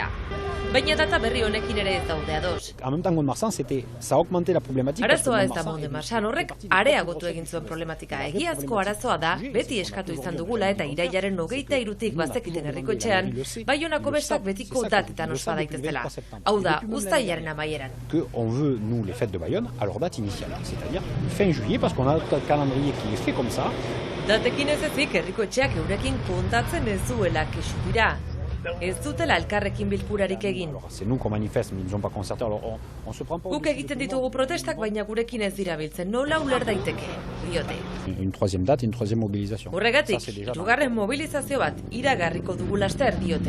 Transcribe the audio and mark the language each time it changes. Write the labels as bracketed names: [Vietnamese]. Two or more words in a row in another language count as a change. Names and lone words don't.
[Basque] Baina data berri honekin ere ez daude ados. Arazoa ez da Mondemarsan, horrek areagotu egin zuen problematika. Egiazko arazoa da, beti eskatu izan dugula eta irailaren 23tik bazekiten herrikoetxean, Baionako bestak betiko datetan ospa daitezela. Hau da, uztailaren amaieran. [French] On veut, nous, les fêtes de Bayonne, à leur date initiale, c'est-à-dire fin juillet, parce qu'on a un calendrier qui est fait comme ça. [Basque] Datekin ez ezik, herrikoetxeak eurekin kontatzen ez duela kexu dira. Ez dutela elkarrekin bilkurarik egin. Guk egiten ditugu protestak, baina gurekin ez dira biltzen, nola uler daiteke, diote. Horregatik, hirugarren mobilizazio bat iragarriko dugu laster, diote.